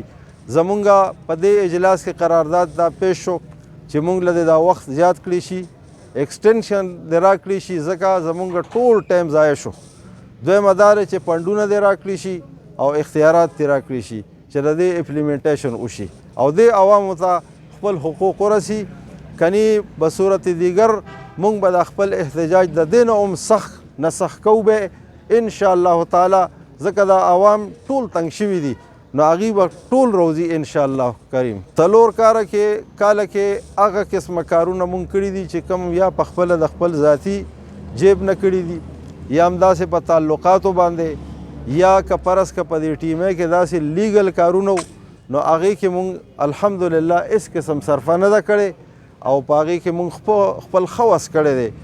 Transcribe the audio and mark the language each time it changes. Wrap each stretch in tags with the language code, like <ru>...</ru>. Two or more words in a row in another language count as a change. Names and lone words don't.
<ps>زمونږ په دې اجلاس کې قرارداد دا پیش شو چې مونږ له دا وخت زیات کړی شي، ایکسټینشن دې راکړي شي، ځکه زمونږ ټول ټایم ضایع شو. دویمه دا ده چې فنډونه دې راکړي شي او اختیارات دې راکړي شي چې د دې امپلیمنټیشن وشي او دې عوامو ته خپل حقوق ورسي. کنی</ps> <fa>به صورت دیگر</fa> <ps>مونږ به د خپل احتجاج د دې نه هم سخت نه سخت کوو به</ps> <ar>ان شاء الله تعالی،</ar> <ps>ځکه دا عوام ټول تنګ شوي دي نو هغوی به ټول روزي</ps> <ar>ان شاء الله کریم.</ar> <ps>4 کاله کې هغه قسمه کارونه مونږ کړي دي چې کوم یا په خپله د خپل ذاتي جیب نه کړي دي یا همداسې په تعلقاتو باندې یا که فرض که په دې ټیمه کې داسې لیګل کارونه نو هغې کې مونږ الحمدلله هېڅ قسم صرفه نه ده کړې او په هغې کې مونږ خپل ښه وس کړی دی.</ps>